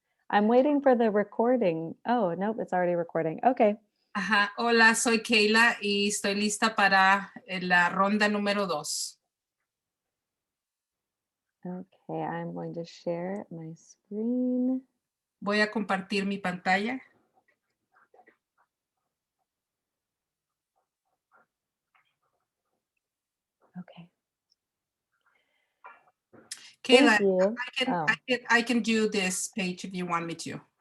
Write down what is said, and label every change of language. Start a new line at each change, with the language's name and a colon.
English: I'm waiting for the recording. Oh, nope, it's already recording. Okay. Ajá.
Spanish: Hola, soy Kayla y estoy lista para la ronda número 2.
English: Okay, I'm going to share my screen.
Spanish: Voy a compartir mi pantalla.
English: Okay. Kayla, Thank you. I can do this page if you want me to.